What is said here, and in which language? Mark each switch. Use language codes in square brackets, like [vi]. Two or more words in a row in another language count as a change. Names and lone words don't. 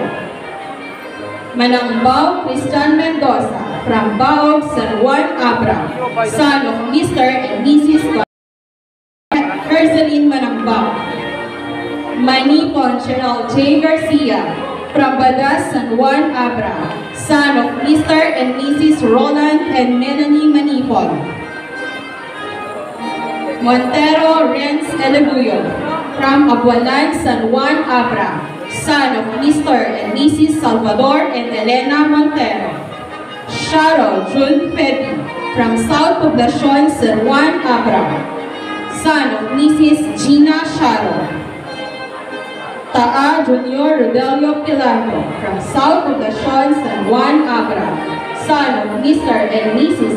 [en] Manangbao Christian Mendoza, from Baog, San Juan Abra, son of Mr. and Mrs. Herzeline Manangbao. Manipon General J. Garcia, from Badas, San Juan Abra, son of Mr. and Mrs. Roland and Melanie Manipon. Montero Renz Eleguyo, from Abualan, San Juan Abra, son of Mr. and Mrs. Salvador and Elena Montero. Sharo June Pepi, from South Poblacion, San Juan Abra, son of Mrs. Gina Sharo. Taa Junior Rodelio Pilardo, from South Poblacion, San Juan Abra, son of Mr. and Mrs.